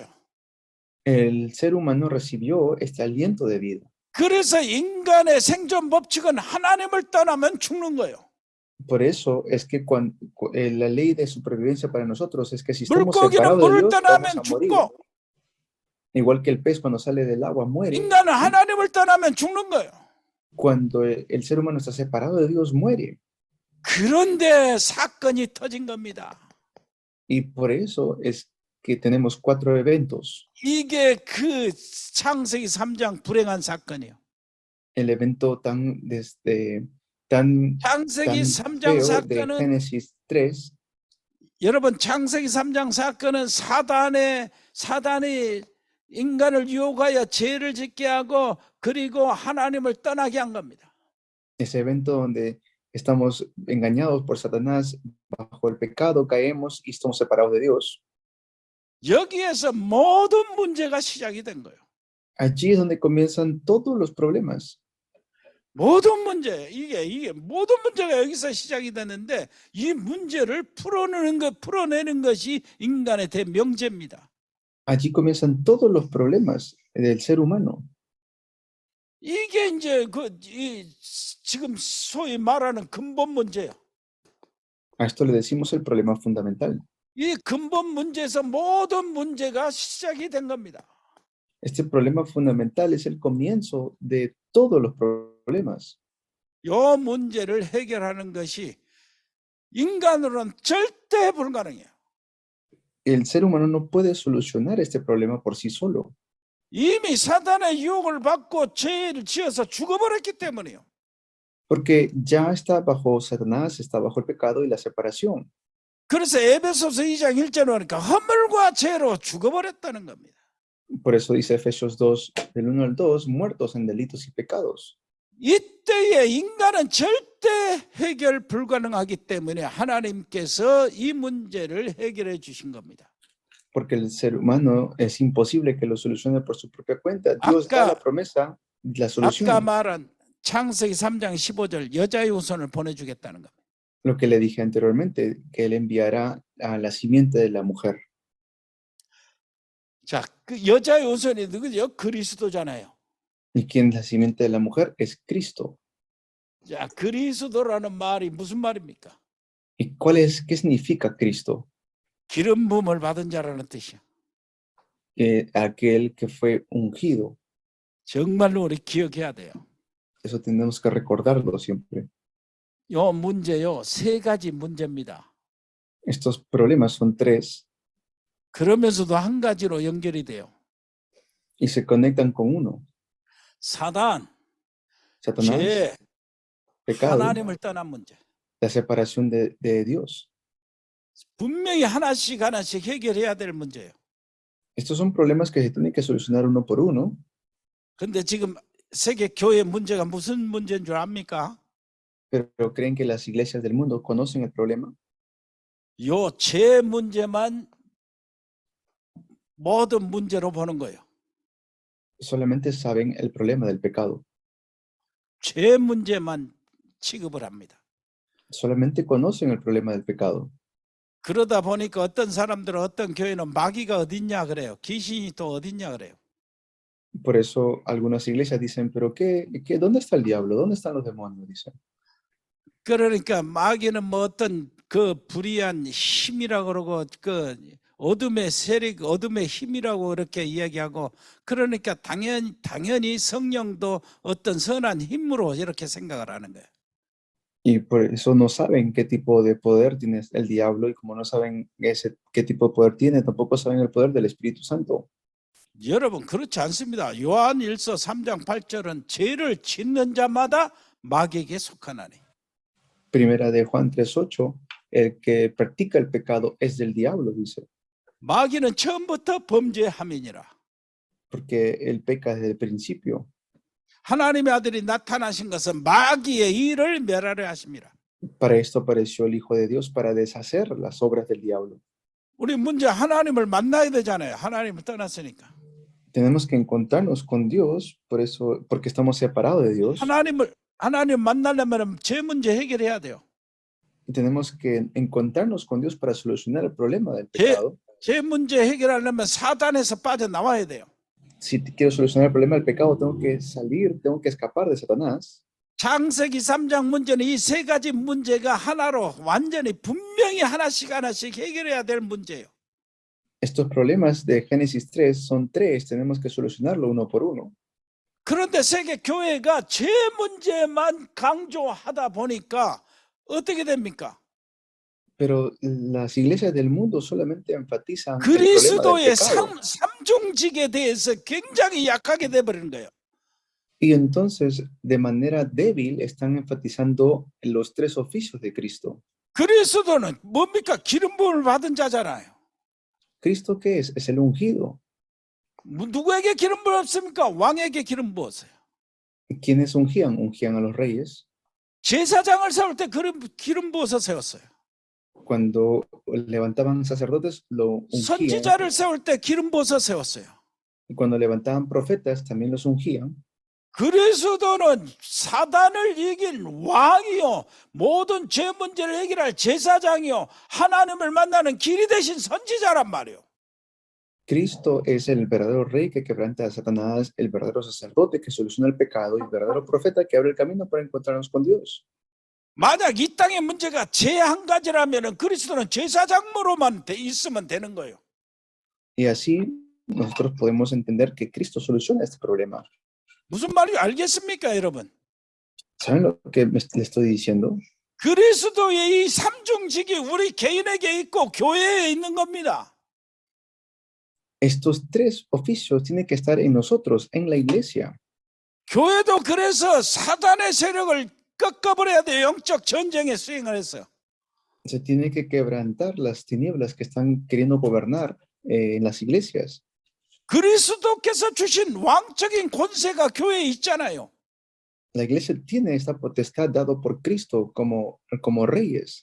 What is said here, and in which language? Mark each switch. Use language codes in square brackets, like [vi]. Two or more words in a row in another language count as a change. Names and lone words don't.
[es] El ser humano recibió este aliento de vida. [ko] 그래서 인간의 생존 법칙은 하나님을 떠나면 죽는 거예요. [es] Por eso es que la ley de supervivencia para nosotros es que si estamos [ko] 물고기는 [es] separados de [ko] 물을 [es] Dios, [ko] 떠나면 [es] vamos a morir. [ko] 죽고 [es] Igual que el pez cuando sale del agua muere. [ko] 인간은 하나님을 떠나면 죽는 거예요. [es] Cuando el ser humano está separado de Dios, muere. [ko] 그런데 사건이 터진 겁니다. [es] Y por eso es que tenemos 4 eventos. [ko] 이게 그 창세기 3장 불행한 사건이에요. [es] El evento tan [ko] 창세기 3장 [es] feo de [ko] 사건은 [es] Génesis 3, [ko] 여러분 창세기 3장 사건은 사단이 인간을 유혹하여 죄를 짓게 하고 그리고 하나님을 떠나게 한 겁니다. [es] ese evento donde estamos engañados por Satanás, bajo el pecado caemos y estamos separados de Dios. [ko] 여기에서 모든 문제가 시작이 된 거예요. [es] Allí es donde comienzan todos los problemas. [ko] 모든 문제, 이게 모든 문제가 여기서 시작이 되는데 이 문제를 풀어내는 것이 인간의 대명제입니다. [es] Allí comienzan todos los problemas del ser humano. [ko] 이게 이제 지금 소위 말하는 근본 문제예요. [es] A esto le decimos el problema fundamental. [ko] 이 근본 문제에서 모든 문제가 시작이 된 겁니다. [es] Este problema fundamental es el comienzo de todos los problemas. [ko] 이 문제를 해결하는 것이 인간으로는 절대 불가능해요. [es] El ser humano no puede solucionar este problema por sí solo. [ko] 이미 사단의 유혹을 받고 죄를 지어서 죽어버렸기 때문이에요. [es] Porque ya está bajo Satanás, está bajo el pecado y la separación. [ko] 그래서 에베소서 2장 1절에 보니까 허물과 죄로 죽어버렸다는 겁니다. [es] Por eso dice Efesios 2, del 1 al 2, muertos en delitos y pecados. [ko] 이때에 인간은 절대 해결 불가능하기 때문에 하나님께서 이 문제를 해결해 주신 겁니다. [es] Porque el ser humano es imposible que lo solucione por su propia cuenta. Dios da la promesa, la [ko] 아까 [es] solución. [ko] 말한 창세기 3장 15절 여자의 후손을 보내주겠다는 겁니다. [es] Lo que le dije anteriormente, que él enviará a la simiente de la mujer. [ko] 자, 그 여자의 후손이 누구죠? 그리스도잖아요. [es] ¿Y quién es la simiente de la mujer? Es Cristo. [ko] 자, 그리스도라는 말이 무슨 말입니까? [es] ¿Y qué significa Cristo? [ko] 기름 부음을 받은 자라는 뜻이야. [es] Aquel que fue ungido. [ko] 정말로 우리 기억해야 돼요. [es] Eso tenemos que recordarlo siempre. [ko] 요 문제요, 3가지 문제입니다. [es] Estos problemas son 3 [ko] 그러면서도 한 가지로 연결이 돼요. [es] y se conectan con uno. [ko] 사단, [es] Satanás, [ko] 죄, [es] pecado, [ko] 하나님을 떠난 문제. [es] la separación de Dios. [ko] 분명히 하나씩 해결해야 될 문제예요. [es] Estos son problemas que se tienen que solucionar uno por uno. [ko] 근데 지금 세계 교회 문제가 무슨 문제인 줄 압니까? [es] Pero creen que las iglesias del mundo conocen el problema. [ko] 요 죄 문제만 모든 문제로 보는 거예요. [es] Solamente saben el problema del pecado. [ko] 죄 문제만 취급을 합니다. [es] Solamente conocen el problema del pecado. [ko] 그러다 보니까 어떤 사람들은 어떤 교회는 마귀가 어딨냐 그래요. 귀신이 또 어딨냐 그래요. [es] Por eso algunas iglesias dicen, pero ¿dónde está el diablo? ¿Dónde están los demonios? Dicen. [ko] 그러니까 마귀는 뭐 어떤 그 불의한 힘이라고 그러고 그 어둠의 세력, 어둠의 힘이라고 그렇게 이야기하고 그러니까 당연히 성령도 어떤 선한 힘으로 이렇게 생각을 하는 거예요. [es] Y por eso no saben qué tipo de poder tiene el diablo y como no saben qué tipo de poder tiene, tampoco saben el poder del Espíritu Santo. [ko] 여러분 그렇지 않습니다. 요한일서 3장 8절은 죄를 짓는 자마다 마귀에게 속하나니. [es] Primera de Juan 3:8, el que practica el pecado es del diablo, dice. [ko] 마귀는 처음부터 범죄함이니라. [es] Porque él peca desde el principio. [ko] 하나님의 아들이 나타나신 것은 마귀의 일을 멸하려 하십니다. [es] Para esto apareció el Hijo de Dios, para deshacer las obras del diablo. [ko] 우리 문제 하나님을 만나야 되잖아요. 하나님을 떠났으니까. [es] Tenemos que encontrarnos con Dios, por eso, porque estamos separados de Dios. [ko] 하나님 만나려면 제 문제 해결해야 돼요. [es] Y tenemos que encontrarnos con Dios para solucionar el problema del pecado. [ko] 제 문제 해결하려면 사단에서 빠져나와야 돼요. [es] Si quiero solucionar el problema del pecado, tengo que salir, tengo que escapar de Satanás. [ko] 창세기 3장 문제는 이 세 가지 문제가 하나로 완전히 분명히 하나씩 해결해야 될 문제예요. [es] Estos problemas de Génesis 3 son tres, tenemos que solucionarlo uno por uno. [ko] 그런데 세계 교회가 제 문제만 강조하다 보니까 어떻게 됩니까? [es] Pero las iglesias del mundo solamente enfatizan el problema del [ko] 그리스도의 [es] pecado. [ko] 삼중직에 대해서 굉장히 약하게 돼버리는 거예요. [es] Y entonces, de manera débil, están enfatizando los tres oficios de Cristo. [ko] 그리스도는 뭡니까? 기름 부음을 받은 자잖아요. [es] ¿Cristo qué es? Es el ungido. [ko] 누구에게 기름 부었습니까? 왕에게 기름 부었어요. [es] ¿Quiénes ungían? Ungían a los reyes. [ko] 제사장을 세울 때 기름 부어서 세웠어요. [es] Cuando levantaban sacerdotes, lo ungían. [ko] 선지자를 세울 때 기름 부어서 세웠어요. [es] Y cuando levantaban profetas, también los ungían. [ko] 그리스도는 사단을 이긴 왕이요, 모든 죄 문제를 해결할 제사장이요, 하나님을 만나는 길이 되신 선지자란 말이에요. [es] Cristo es el verdadero rey que quebranta a Satanás, el verdadero sacerdote que soluciona el pecado y el verdadero profeta que abre el camino para encontrarnos con Dios. [ko] 만약 이 땅의 문제가 죄 한 가지라면 그리스도는 제사장으로만 있으면 되는 거예요. [es] Y así nosotros podemos entender que Cristo soluciona este problema. [ko] 무슨 말인지 알겠습니까, 여러분? [es] ¿Saben lo que le estoy diciendo? [ko] 그리스도의 이 삼중직이 우리 개인에게 있고 교회에 있는 겁니다. [es] Estos tres oficios tienen que estar en nosotros, en la iglesia. [ko] 교회도 그래서 사단의 세력을 꺾어버려야 돼요. 영적 전쟁에 수행을 했어요. [es] Se tiene que quebrantar las tinieblas que están queriendo gobernar en las iglesias. [ko] 그리스도께서 주신 왕적인 권세가 교회에 있잖아요. [es] La iglesia tiene esta potestad dado por Cristo como reyes.